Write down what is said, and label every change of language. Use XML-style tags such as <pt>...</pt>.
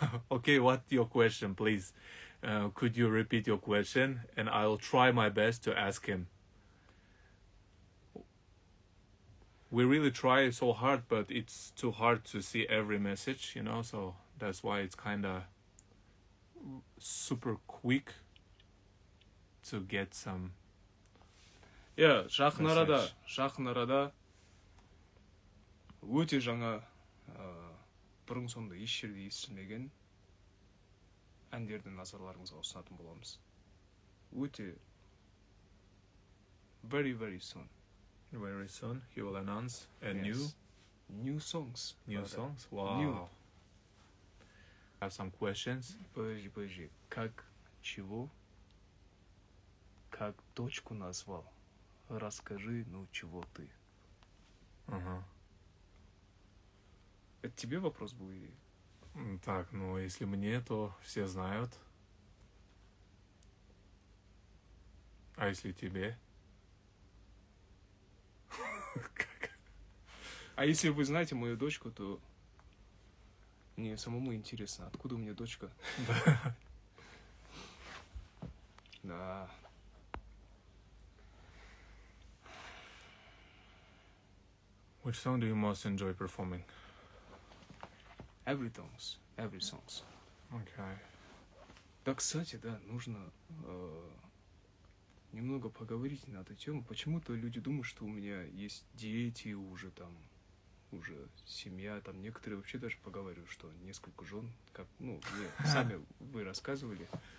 <en>Okay, what's your question, please? Could you repeat your question, and I'll try my best to ask him. We really try so hard, but it's too hard to see every message, you know, so that's why it's kind of super quick to get some.</en> <kk>Жақын арада өте жаңа бұрын соңды еш жерде естілмеген әндерді назарларыңызға ұсынатын боламыз. Өте</kk> <en>very soon. Very soon he will announce a Yes. New songs. new songs. Wow. New. I have some questions.</en> <ru>Подожди. Как чего? Как дочку назвал? Расскажи, ну чего ты? Ага. Это тебе вопрос был или? Так, ну если мне, то все знают. А если тебе? А если вы знаете мою дочку, то мне самому интересно, откуда у меня дочка? Да.</ru> <en>Which song do you most enjoy performing? Every songs. Okay.</en> <ru>Да, кстати, да, нужно немного поговорить на эту тему. Почему-то люди думают, что у меня есть дети уже там, уже семья, там некоторые вообще даже поговаривают, что несколько жен, как, ну, мне сами вы рассказывали,</ru>